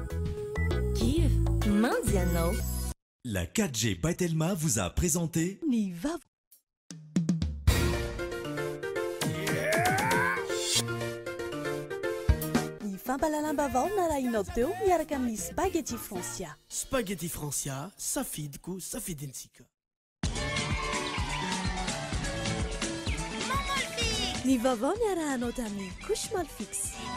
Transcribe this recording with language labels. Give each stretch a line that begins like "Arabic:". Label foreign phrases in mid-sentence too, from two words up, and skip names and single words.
Malagasy: Giv, mandy anao.
French: La 4G Patelma vous a présenté
Malagasy: ny vaovao. Ny fampalalam-baovao narahinao teo miaraka amin'ny Spaghetti Francia. Spaghetti Francia, safidiko safidintsika. Ny vaovao niarahanao tamin'ny couche Malfix.